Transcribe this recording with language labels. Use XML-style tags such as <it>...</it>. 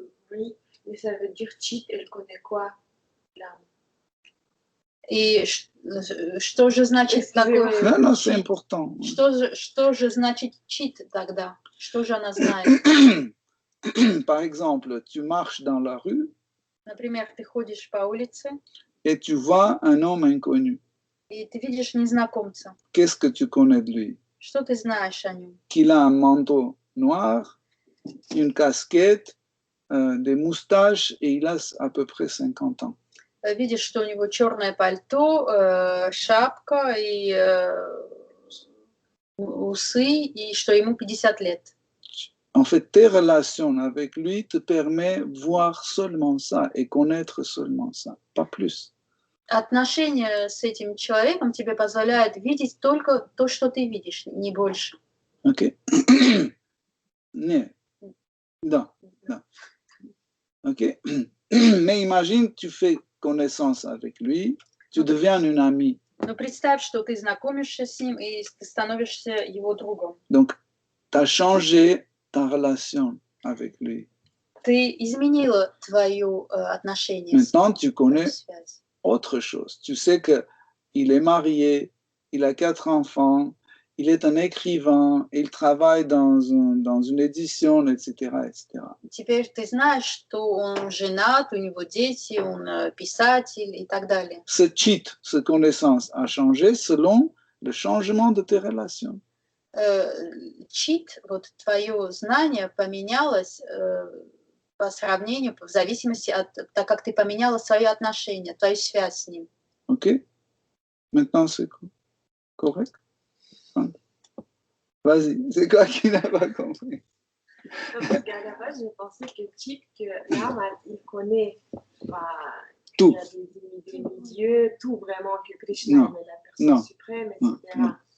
<fr>Oui, mais ça veut dire cheat, elle connaît quoi, l'âme?</fr> <ru>И что же значит такое...</ru> <fr>Non, non, c'est important.</fr> <ru>Что же значит чит тогда? Что же она знает?</ru> <fr>Par exemple, tu marches dans la rue</fr> <ru>Например, ты ходишь по улице,</ru> <fr>et tu vois un homme inconnu.</fr> <ru>и ты видишь незнакомца.</ru> <fr>Qu'est-ce que tu connais de lui?</fr> <ru>Что ты знаешь о нем?</ru> <fr>Qu'il a un manteau noir, une casquette, des moustaches et il a à peu près 50 ans.</fr> <ru>Видишь, что у него черное пальто, шапка и усы, и что ему 50 лет.</ru> <fr>En fait, tes relations avec lui te permettent de voir seulement ça et connaître seulement ça, pas plus.</fr> <ru>Отношения с этим человеком тебе позволяют видеть только то, что ты видишь, не больше.</ru> <fr>Ok? Non. Non. Non. Ok? Mais imagine, tu fais connaissance avec lui, tu deviens une amie.</fr> <ru>Но представь, что ты знакомишься с ним, и ты становишься его другом.</ru> <fr>Donc, tu as changé ta relation avec lui.</fr> <ru>Ты изменила твое отношение</ru> <fr>Maintenant, tu connais</fr> <ru>с ним.</ru> <fr>Autre chose. Tu sais qu'il est marié, il a 4 enfants, il est un écrivain, il travaille dans une édition, etc., etc.</fr> <ru>Теперь ты знаешь, что он женат, у него дети, он писатель и так далее.</ru> <fr>Ce cheat, cette connaissance a changé selon le changement de tes relations.</fr> <ru>Чит, вот твое знание поменялось по сравнению, в зависимости от, так как ты поменяла свои отношения, твою связь с ним. Ok?</ru> <fr>Maintenant, c'est correct? Vas-y, c'est quoi qui n'a pas compris? Parce qu'à la base, j'ai pensé que l'âme, il connaît tout. Il y a des demi-dieux, tout vraiment, que Krishna est la personne suprême, etc.</fr>